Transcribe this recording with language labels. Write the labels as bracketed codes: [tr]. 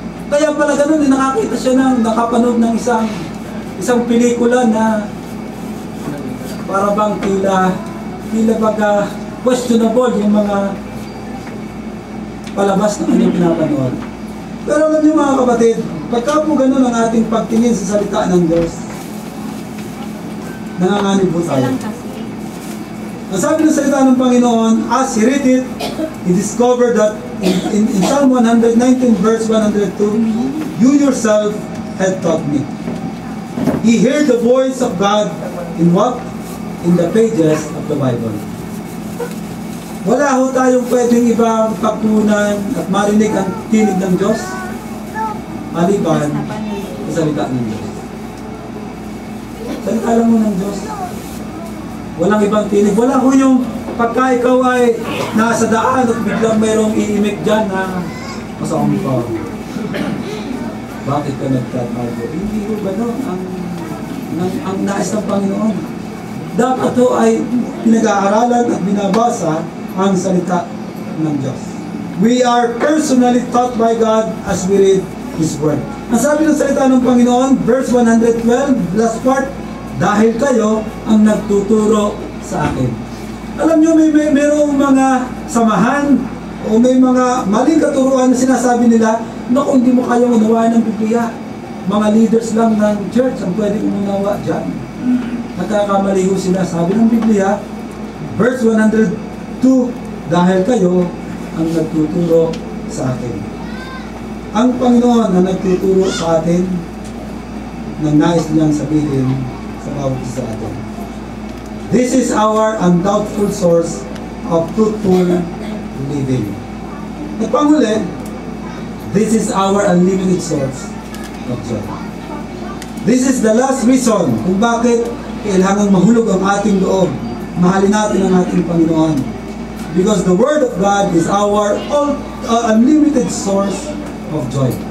[tl] Kaya pala ganun, nakakita siya ng nakapanood ng isang pelikula na para bang tila baga questionable yung mga palabas na kanyang pinapanood. Pero alam niyo mga kapatid, pagka po ganun ang ating pagtingin sa salita ng Diyos, nanganganib po tayo. Nasabi ng salita ng Panginoon, [en] as He read it, He discovered that in Psalm 119 verse 102, you yourself had taught me. He heard the voice of God in what? In the pages of the Bible. [tl] Wala ho tayong pwedeng ibang pagtunan at marinig ang tinig ng Diyos maliban sa salita ng Diyos. Salita lang mo ng Diyos. Walang ibang tinig. Wala ho yung pagka ikaw ay nasa daan at biglang mayroong iimik dyan na masakang ka. Bakit ka nagtatrago? Hindi ho gano'n ang nais ng Panginoon. Dapat ho ay pinag-aaralan at binabasa ang salita ng Diyos. [en] We are personally taught by God as we read His Word. [tl] Ang sabi ng salita ng Panginoon, verse 112, last part, dahil kayo ang nagtuturo sa akin. Alam nyo, mayroong mga samahan o may mga maling katuruan na sinasabi nila, naku, hindi mo kayang unawain ng Biblia. Mga leaders lang ng church ang pwedeng umunawa dyan. Nagkakamali ho sila. Sabi ng Biblia, verse 102, dahil kayo ang nagtuturo sa akin. Ang Panginoon na nagtuturo sa atin ng nais nilang sabihin sa bawat isa atin. [en] This is our undoubtful source of fruitful living. [tl] At panghuli, [en] this is our unlimited source of joy. This is the last reason [tl] kung bakit kailangan mahulog ang ating loob. Mahalin natin ang ating Panginoon. [en] Because the Word of God is our unlimited source of joy.